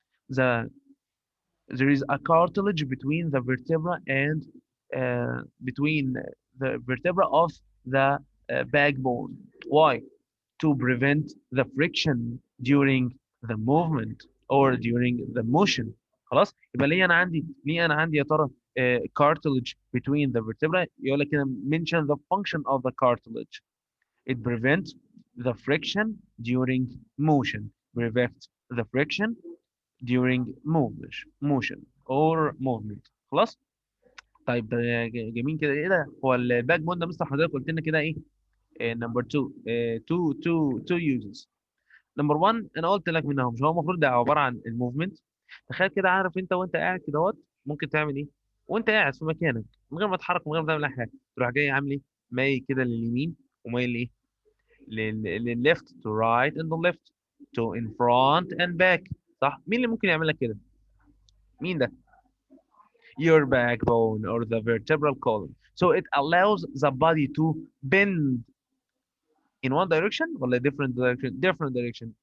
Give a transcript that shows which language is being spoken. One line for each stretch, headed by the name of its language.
English: The there is a cartilage between the vertebra and between the vertebra of the backbone. Why? To prevent the friction during the movement or during the motion.
Arabic: خلاص يبقى ليه انا عندي يا ترى
English: cartilage between the vertebrae.
Arabic: يقول لك هنا
English: mention the function of the cartilage. It prevents the friction during motion. Prevents the friction during motion or movement.
Arabic: خلاص طيب ده جميل كده. ايه ده هو الباك بون ده مستر حضرتك قلت لنا كده ايه؟ نمبر 2 two uses. نمبر 1 انا قلت لك منهم مش هو المفروض ده عباره عن الموفمنت. تخيل كده عارف انت وانت قاعد كده اهوت ممكن تعمل ايه؟ وانت قاعد في مكانك من غير ما تتحرك من غير ما تعمل اي حاجه تروح جاي عامل ايه؟ مايل كده لليمين ومايل ايه؟ للليفت
English: to right and the left to in front and back
Arabic: صح؟ مين اللي ممكن يعمل لك كده؟ مين ده؟
English: Your backbone or the vertebral column. So it allows the body to bend in one direction ولا different direction? Different direction.